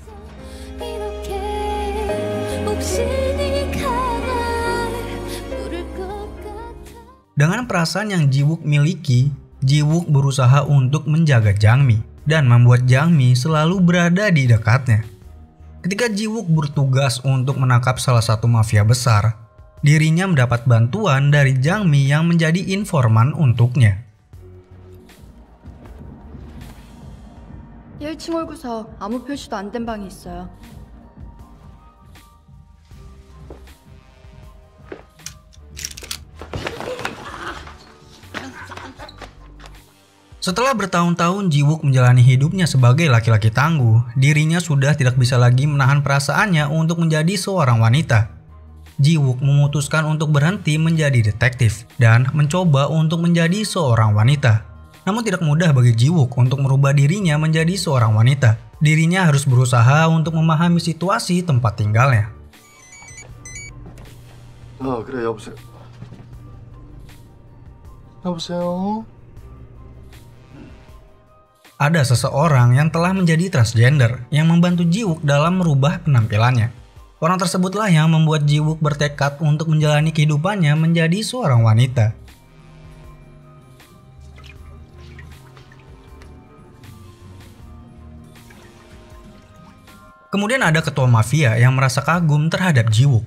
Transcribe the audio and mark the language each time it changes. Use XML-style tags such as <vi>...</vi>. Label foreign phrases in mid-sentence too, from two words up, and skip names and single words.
<id>Dengan perasaan yang Ji-wook miliki, Ji-wook berusaha untuk menjaga Jangmi dan membuat Jangmi selalu berada di dekatnya. Ketika Ji-wook bertugas untuk menangkap salah satu mafia besar, dirinya mendapat bantuan dari Jangmi yang menjadi informan untuknya.</id> <ko>1층 홀구석 아무 표시도 안 된 방이 있어요.</ko> <id>Setelah bertahun-tahun Ji-wook menjalani hidupnya sebagai laki-laki tangguh, dirinya sudah tidak bisa lagi menahan perasaannya untuk menjadi seorang wanita. Ji-wook memutuskan untuk berhenti menjadi detektif dan mencoba untuk menjadi seorang wanita. Namun tidak mudah bagi Ji-wook untuk merubah dirinya menjadi seorang wanita. Dirinya harus berusaha untuk memahami situasi tempat tinggalnya.</id> <ko>그래 여보세요. 여보세요.</ko> <id>Ada seseorang yang telah menjadi transgender yang membantu Ji-wook dalam merubah penampilannya. Orang tersebutlah yang membuat Ji-wook bertekad untuk menjalani kehidupannya menjadi seorang wanita. Kemudian ada ketua mafia yang merasa kagum terhadap Ji-wook.</id>